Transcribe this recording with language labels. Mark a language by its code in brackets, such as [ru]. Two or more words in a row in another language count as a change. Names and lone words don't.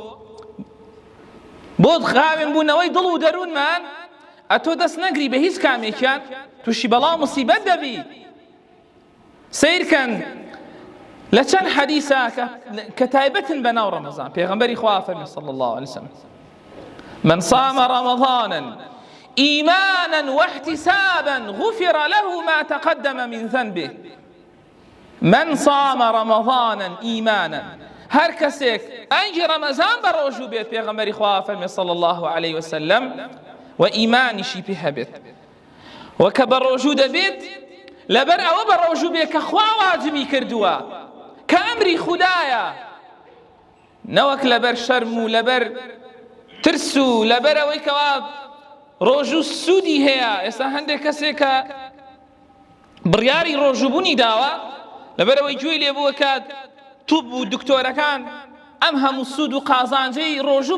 [ckb] بۆ خاوێن بوونەوەی دڵ و دەروونمان ئەتۆ دەست نەگری بە هیچ کامێکیان تووشی بەڵاو موسیبەت دەبی سیرکەن لە چەند حەدیثە کە تایبەتن بە ناو ڕەمەزان پێغەمبەری خوا فەرمی [ar] صلی الله عليه وسلم من صام رمضانا إيمانا واحتسابا غفر له ما تقدم من ذنبه من صام رمضانا إيمانا [ckb] هر کەسێک ئەنگی ڕەمەزان بە ڕۆژوو بێت پێغەمبەری خوا فەرمی [ar] صلی الله عليه وسلم [ckb] و ئیمانیشی پێ هەبێت و کە بە ڕۆژوو دەبێت لەبەر ئەوە بە ڕۆژوو بێت کە خوا واجبی کردووە کە ئەمری خودایە نەوەک لەبەر شەرم و لەبەر ترس و لەبەر ئەوەی کەوا ڕۆژوو سوودی هەیە ئێستا هەندێک کەسێک کە بڕیاری ڕۆژووبوونی داوە لەبەرەوەی گوێی لێبووە کە توب و دکتۆرەکان ئەم هەموو سوود و قازانجەی ڕۆژوو